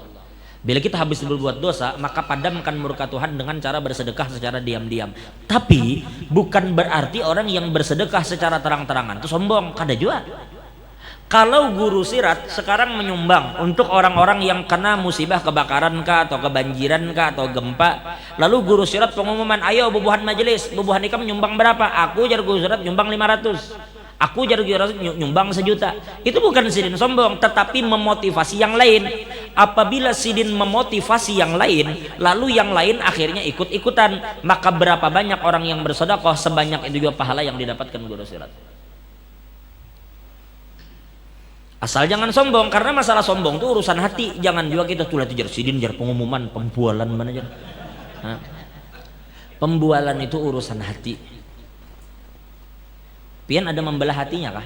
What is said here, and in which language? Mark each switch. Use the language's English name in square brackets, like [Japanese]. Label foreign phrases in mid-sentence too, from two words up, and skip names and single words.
[Banjar] Bila kita habis berbuat dosa, maka padamkan murka Tuhan dengan cara bersedekah secara diam-diam. Tapi bukan berarti orang yang bersedekah secara terang-terangan itu sombong, kada juga. Kalau guru sirat sekarang menyumbang untuk orang-orang yang kena musibah kebakaran kah, atau kebanjiran kah, atau gempa, lalu guru sirat pengumuman, ayo bubuhan majelis, bubuhan ikam nyumbang berapa? Aku jar guru sirat nyumbang 500. Aku jar guru sirat nyumbang 1 juta. Itu bukan sidin sombong, tetapi memotivasi yang lain. Apabila sidin memotivasi yang lain, lalu yang lain akhirnya ikut-ikutan, maka berapa banyak orang yang bersedekah, sebanyak itu juga pahala yang didapatkan guru sirat. Asal jangan sombong, karena masalah sombong itu urusan hati. Jangan juga kita tuh lihat jar sidin jar pengumuman pembualan mana jar. Pembualan itu urusan hati. Pian ada membelah hatinya kah?